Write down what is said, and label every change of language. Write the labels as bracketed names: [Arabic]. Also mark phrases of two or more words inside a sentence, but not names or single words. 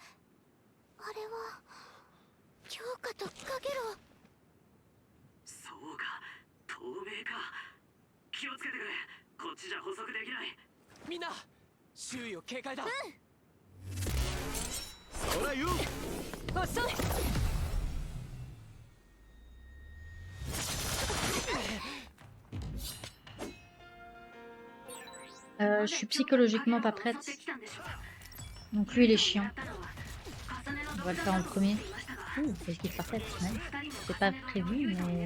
[Japanese] あれは強化とカゲロウ。そうか、透明か。気をつけてくれ。こっちじゃ捕捉できない。みんな周囲を警戒だ。そらよ。遅い。 [French] Je suis psychologiquement pas prête. Donc lui il est chiant. On va le faire en premier. Ouh, esquive parfaite. C'est pas prévu, mais...